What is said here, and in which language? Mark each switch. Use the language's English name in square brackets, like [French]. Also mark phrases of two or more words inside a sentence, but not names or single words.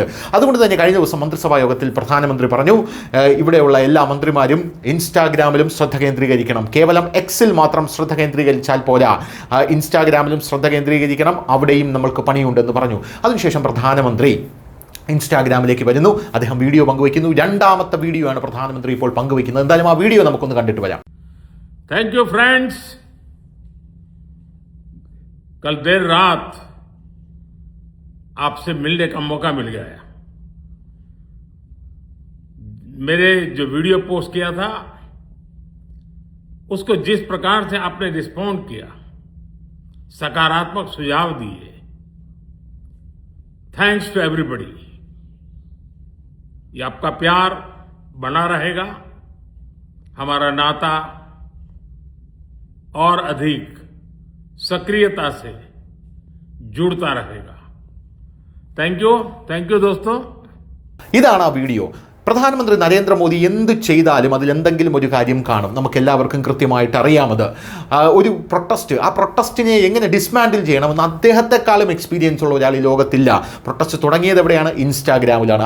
[Malayalam] അതുകൊണ്ട് തന്നെ കഴിഞ്ഞ ദിവസം മന്ത്രിസഭാ യോഗത്തിൽ പ്രധാനമന്ത്രി പറഞ്ഞു, ഇവിടെയുള്ള എല്ലാ മന്ത്രിമാരും ഇൻസ്റ്റാഗ്രാമിലും ശ്രദ്ധ കേന്ദ്രീകരിക്കണം. കേവലം എക്സിൽ മാത്രം ശ്രദ്ധ കേന്ദ്രീകരിച്ചാൽ പോരാ, ഇൻസ്റ്റാഗ്രാമിലും ശ്രദ്ധ കേന്ദ്രീകരിക്കണം, അവിടെയും നമ്മൾക്ക് പണിയുണ്ടെന്ന് പറഞ്ഞു. അതിനുശേഷം പ്രധാനമന്ത്രി ഇൻസ്റ്റാഗ്രാമിലേക്ക് വരുന്നു, അദ്ദേഹം വീഡിയോ പങ്കുവയ്ക്കുന്നു. രണ്ടാമത്തെ വീഡിയോ ആണ് പ്രധാനമന്ത്രി ഇപ്പോൾ പങ്കുവയ്ക്കുന്നത്. എന്തായാലും ആ വീഡിയോ നമുക്കൊന്ന് കണ്ടിട്ട് വരാം. [English] thank you friends. [Hindi] कल देर रात आपसे मिलने का मौका मिल गया। मेरे जो वीडियो पोस्ट किया था उसको जिस प्रकार से आपने रिस्पॉन्ड किया, सकारात्मक सुझाव दिए, [English] thanks to everybody. [Hindi] ये आपका प्यार बना रहेगा, हमारा नाता और अधिक सक्रियता से जुड़ता रहेगा। [English] thank you दोस्तों। [Malayalam] ഇതാണ് ആ വീഡിയോ. പ്രധാനമന്ത്രി നരേന്ദ്രമോദി എന്ത് ചെയ്താലും അതിലെന്തെങ്കിലും ഒരു കാര്യം കാണും. നമുക്കെല്ലാവർക്കും കൃത്യമായിട്ട് അറിയാമത്. ഒരു പ്രൊട്ടസ്റ്റ്, ആ പ്രൊട്ടസ്റ്റിനെ എങ്ങനെ ഡിസ്മാൻഡിൽ ചെയ്യണമെന്ന് അദ്ദേഹത്തെക്കാളും എക്സ്പീരിയൻസ് ഉള്ള ഒരാൾ ഈ ലോകത്തില്ല. പ്രൊട്ടസ്റ്റ് തുടങ്ങിയത് എവിടെയാണ്? ഇൻസ്റ്റാഗ്രാമിലാണ്.